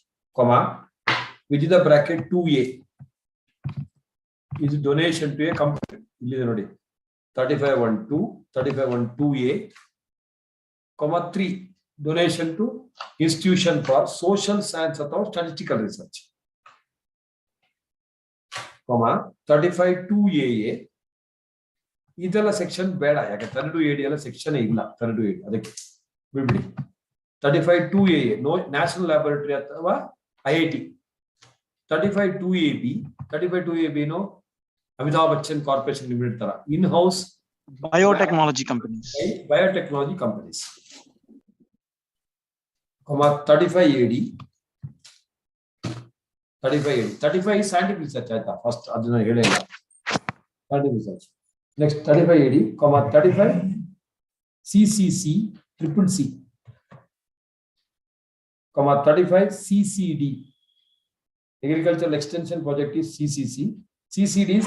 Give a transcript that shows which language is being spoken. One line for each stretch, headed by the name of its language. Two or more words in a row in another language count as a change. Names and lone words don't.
English: Comma within the bracket 2A is donation to a company. 35(1)(2), 35(1)(2)A, 3 donation to institution for social science or statistical research. 35(2)AA.
Kannada: ಇದೆಲ್ಲ ಸೆಕ್ಷನ್ ಬೇಡ, ಯಾಕೆ 32AD ಎಲ್ಲ ಸೆಕ್ಷನ್ ಇಲ್ಲ. 32AD ಅದಕ್ಕೆ ಬಿಡ್ಬಿಡಿ. 35(2)AA ನೋ
English: national laboratory
Kannada: ಅಥವಾ IIT. 35(2)AB 35(2)AB ನೋ ಅಮಿತಾಬ್ ಬಚ್ಚನ್ ಕಾರ್ಪೊರೇಷನ್ ಲಿಮಿಟೆಡ್ ತರ
English: in house biotechnology companies. Biotechnology companies. 35AD 35 is scientific research ಆಯ್ತಾ.
Kannada: ಫಸ್ಟ್ ಅದನ್ನ ಹೇಳಿಲ್ಲ,
English: scientific research. Next 35AD, 35 CCC triple C, 35 CCD. Agricultural Extension Project is CCC. CCD is